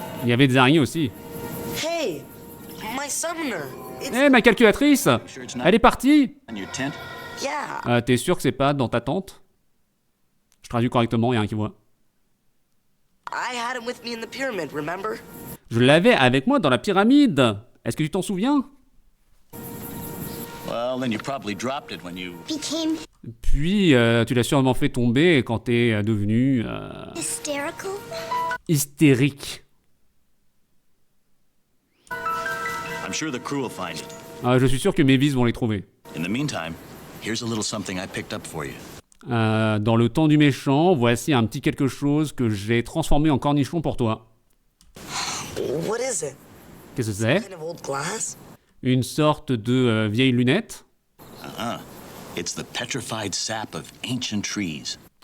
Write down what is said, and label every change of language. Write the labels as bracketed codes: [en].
[fr] Il y avait des araignées aussi. [en] Hey, my summoner. [fr] Eh, ma calculatrice, elle est partie. [en] And your tent? Yeah. [fr] T'es sûr que c'est pas dans ta tente? Je traduis correctement, il y a un qui voit. [en] I had him with me in the pyramid, remember? [fr] Je l'avais avec moi dans la pyramide. Est-ce que tu t'en souviens? [en] Well, then you probably dropped it when you... Became [fr] Puis, tu l'as sûrement fait tomber quand t'es devenu [en] hysterical? [fr] hystérique. [en] I'm sure the crew will find it. [fr] Je suis sûr que mes vis vont les trouver. [en] In the meantime, here's a little something I picked up for you. [fr] Dans le temps du méchant, voici un petit quelque chose que j'ai transformé en cornichon pour toi. [en] What is it? [fr] Qu'est-ce que c'est? [en] Kind of old glass? [fr] Une sorte de vieille lunette. Uh-huh. [en] It's the petrified sap of ancient trees.